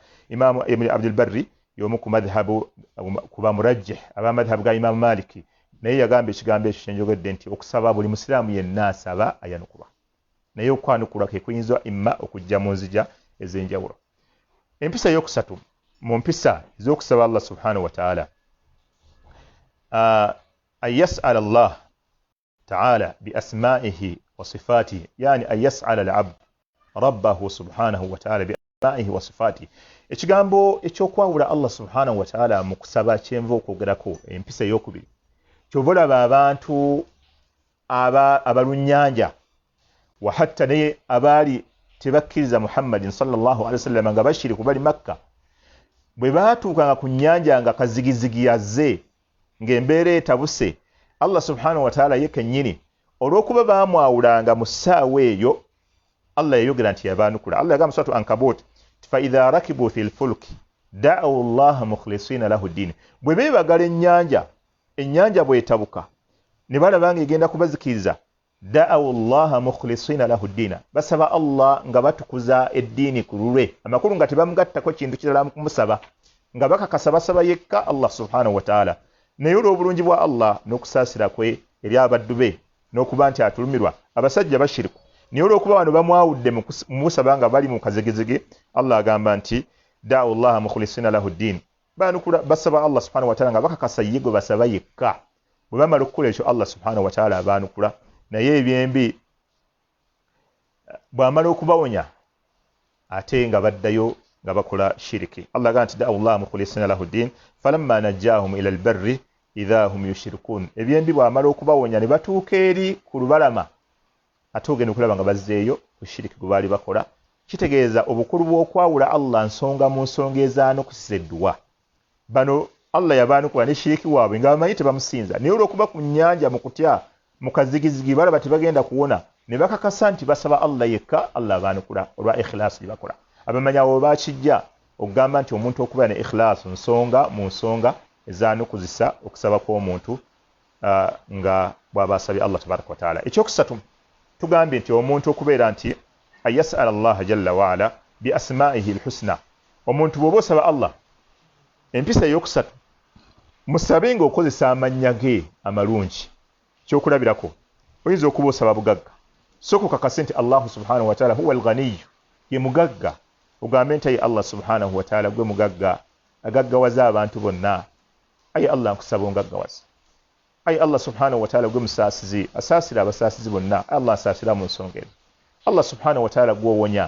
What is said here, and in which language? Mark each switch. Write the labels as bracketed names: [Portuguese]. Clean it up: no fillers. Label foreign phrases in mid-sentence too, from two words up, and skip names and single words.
[Ganda] Imaamu Ibn Abdul Barri y'omu ku madhhabu kuba murajjih ab'amadhhabu ga Imaamu Maliki naye yagamba ekigambo ekyo kyenjogedde nti okusaba buli musiraamu yenna asaba ayanukulwa naye okwanukulwa ke kuyinza imma okujja mu nzija ez'enjawulo. Empisa ey'okusatu mu mpisa ez'okusaba [Arabic] الله سبحانه وتعالى أن يسأل الله تعالى بأسمائه وصفاته يعني أن يسأل العبد ربه سبحانه وتعالى بأسمائه وصفاته. [Ganda] Ekigambo ekyokwawula [Arabic] الله سبحانه وتعالى [Ganda] mu kusaba kyenva okwogerako empisa ey'okubiri kyova olaba abantu abalunnyanja wa hatta naye abaali tebakkiriza Muhammadin [Arabic] صلى الله عليه وسلم [Ganda] nga bashiriku bali Makka bwe baatuukanga ku nnyanja nga kazigizigi yazze ng'embeera etabuse [Arabic] الله سبحانه وتعالى [Ganda] ye kennyini olw'okuba baamwawulanga mu ssaawa eyo Allah yayogera nti yabaanukula. Allah yagamba suratu Ankabut [Arabic] فإذا ركبوا في الفلك دعوا الله مخلصين له الدين [Ganda] bwe beebagala ennyanja bw'etabuka ne balaba ng'egenda kubazikiriza [Arabic] دعوا الله مخلصين له الدين [Ganda] basaba Allah nga batukuza eddiini ku lulwe amakulu nga tebamugattako kintu kirala mu kumusaba nga bakakasa basaba yekka [Arabic] الله سبحانه وتعالى. [Ganda] Naye olw'obulungi bwa Allah n'okusaasira kwe eri abaddu be n'okuba nti atulumirwa abasajja bashiriku naye olw'okuba wano bamwawudde mu musaba nga bali mu kazegezege Allah agamba nti [Arabic] دعوا الله مخلصين له الدين [Ganda] baanukula basaba [Arabic] الله سبحانه وتعالى [Ganda] nga bakakasa ye gwe basaba yekka bwe bamala okukola ekyo [Arabic] الله سبحانه وتعالى [Ganda] abaanukula. Naye ebyembi bw'amala okubawonya ate nga baddayo nga bakola shiriki. Allah agamba nti [Arabic] دعوا الله مخلصين له الدين فلما نجاهم إلى البر إذا هم يشركون. [Ganda] Ebyembi bw'amala okubawonya ne batuuka eri ku lubalama ate ogenda okulaba nga bazzeeyo ku shiriki gwe baali bakola. Kitegeeza obukulu bw'okwawula Allah nsonga mu nsonga ezaanukusisa edduwa. Bano Allah yabaanukula ne shiriki waabwe nga bamanyi tebamusinza naye olw'okuba ku nnyanja mu kutya mu kazigizigi balaba tebagenda kuwona ne bakakasa nti basaba Allah yekka Allah abaanukula olwa ikhlasi gye bakola. Abamanyi abo bakijja okugamba nti omuntu okuba ne ikhlasi nsonga mu nsonga ezaanukuzisa okusaba kw'omuntu nga bw'aba asabye [Arabic] الله تبارك وتعالى. [Ganda] Ekyokusatu tugambye nti omuntu okubeera nti ayas'ala [Arabic] الله جل وعلا بأسمائه الحسنى. [Ganda] Omuntu bw'oba osaba Allah empisa ey'okusatu musabe ng'okozesa amannya ge amalungi. Kyokulabirako oyinza okuba osaba bugagga sooka okakase nti [Arabic] الله سبحانه وتعالى هو الغني [Ganda] ye mugagga ogambe nti ayi [Arabic] الله سبحانه وتعالى [Ganda] gwe mugagga agaggawaza abantu bonna. Ayi Allah nkusaba ongaggawaza. Ayi [Arabic] الله سبحانه وتعالى [Ganda] gwe musaasizi asaasira abasaasizi bonna. Allah asaasira mu nsonga ezo. [Arabic] الله سبحانه وتعالى [Ganda] gwe owonya.